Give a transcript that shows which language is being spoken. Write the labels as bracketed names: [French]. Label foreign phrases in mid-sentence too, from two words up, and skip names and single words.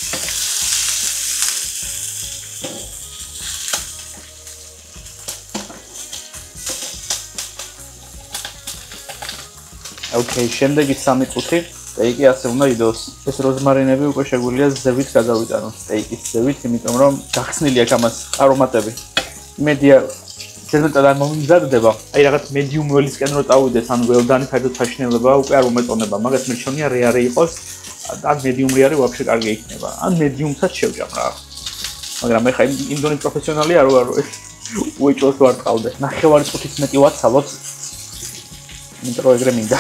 [Georgian] ოკეი, შემდეგი 3 წუთი სტეიკი ასე უნდა იდოს. ეს როზმარინები უკვე შეგვიძლია ზევით გადავიტანოთ, სტეიკის ზევით, იმიტომ რომ გახსნილი აქვს ამას არომატები. იმედია ზედმეტად არ მომიმზადდება. აი რაღაც [English] medium well- [Georgian] ისკენ რო წავიდეს, ანუ well-done ფერდო საშინელება უკვე არ უმეტონება, მაგას მერჩონია რეარი იყოს, ან [English] medium rare [Georgian] ვაფშე კარგი იქნება. ან medium-საც შევჭამ რა. მაგრამ ეხა იმდენი პროფესიონალი არ ვარ, უეჭოს ვარ ყავდე. ნახევარი წუთით მეტი ვაცალოთ. იმიტომ რომ ეგრე მინდა.